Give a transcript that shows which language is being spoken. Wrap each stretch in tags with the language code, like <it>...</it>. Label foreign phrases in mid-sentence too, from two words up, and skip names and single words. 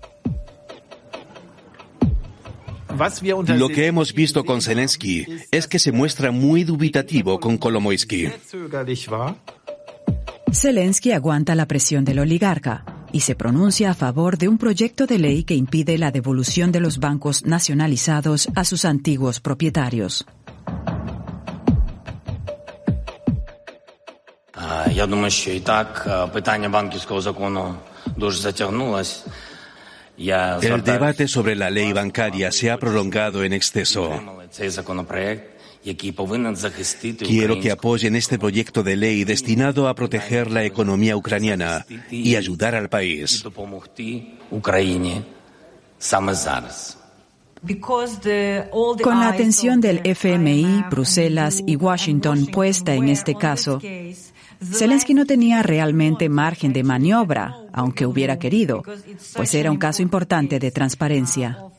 <es>Lo que hemos visto con Zelensky es que se muestra muy dubitativo con Kolomoisky. Zelensky aguanta la presión del oligarca y se pronuncia a favor de un proyecto de ley que impide la devolución de los bancos nacionalizados a sus antiguos propietarios.</es> <uk>Я думаю, що і так питання банківського закону дуже затягнулось.</uk> <es>El debate sobre la ley bancaria se ha prolongado en exceso. Quiero que apoyen este proyecto de ley destinado a proteger la economía ucraniana y ayudar al país. Con la atención del FMI, Bruselas y Washington puesta en este caso, Zelensky no tenía realmente margen de maniobra, aunque hubiera querido, pues era un caso importante de transparencia.</es>